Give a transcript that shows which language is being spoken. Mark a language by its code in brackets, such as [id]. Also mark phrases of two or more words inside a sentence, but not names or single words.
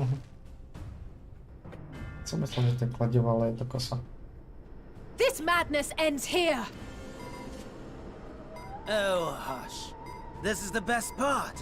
[cs] Co myslím, že ten kladivo, ale je to kosa. [en] This madness ends here. Oh, hush. This is the best part.